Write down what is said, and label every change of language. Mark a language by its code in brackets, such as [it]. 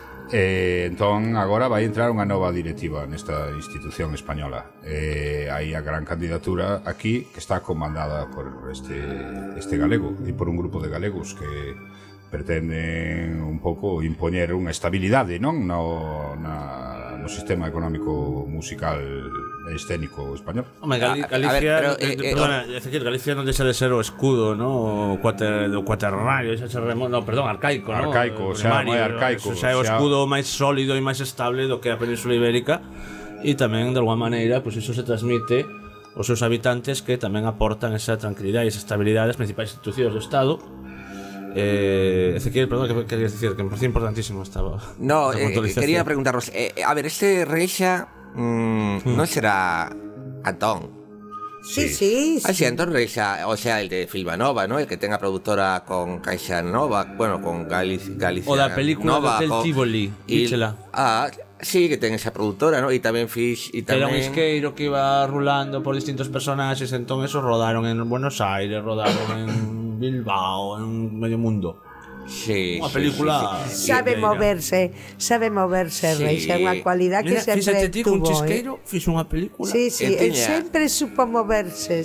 [gl] Entón agora vai entrar unha nova directiva nesta institución española. Hai a gran candidatura aquí que está comandada por este galego e por un grupo de galegos que pretenden un pouco impoñer unha estabilidade, non? No sistema económico musical e escénico español. Home, Galicia non deixa de ser o escudo, non? Arcaico, non? Arcaico, xa moi arcaico. O xa é o escudo máis sólido e máis estable do que a Península Ibérica e tamén, de alguma maneira, pois pues, iso se transmite aos seus habitantes que tamén aportan esa tranquilidade e esa estabilidade as principais institucións do Estado. Ezequiel, perdón, que querías decir, que me parecía importantísimo estaba. [es] No, quería preguntaros, a ver, este Reixa no será Antón. Sí, Antón Reixa, o sea, el de Filmanova, ¿no? El que tenga productora con Caixa Nova, bueno, con Galicia. O la película Nova, del Tívoli, díchela. [gl] Sí, que ten esa productora, ¿no? E tamén Fish y tamén... Era un isqueiro que iba rulando por distintos personaxes. Entón, eso rodaron en Buenos Aires, rodaron en Bilbao, en medio mundo. [es] Sí, una película. Sabe moverse, sí. Reixa, una cualidad que mira, siempre fíjate, tuvo. [gl] Un chisqueiro, fixo una película. [es] Sí, él siempre supo moverse.